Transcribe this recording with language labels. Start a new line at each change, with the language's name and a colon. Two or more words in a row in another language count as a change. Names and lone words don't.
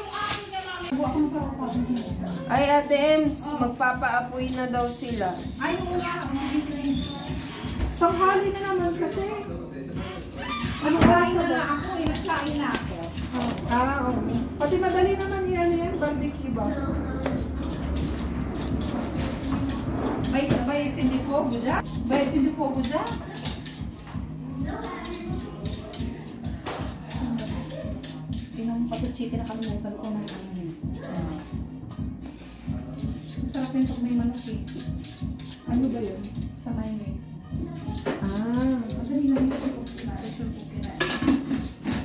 Filipino: Ay, Ate Ems, magpapaapoy na daw sila. Tanghali na naman kasi. Ano ba na ako, nagsain na ako. Oo. Pati madali naman yan, barbecue ba?
Portuguese: Vai acender fogo já? Vai acender fogo já?
Filipino: Yung patuchiki nakalimutan ko ng ano yun. Sarap yun pag may manok eh. Ano ba yun? Sa mayonnaise. Madali lang yun kasi kung na-reason ko kinain.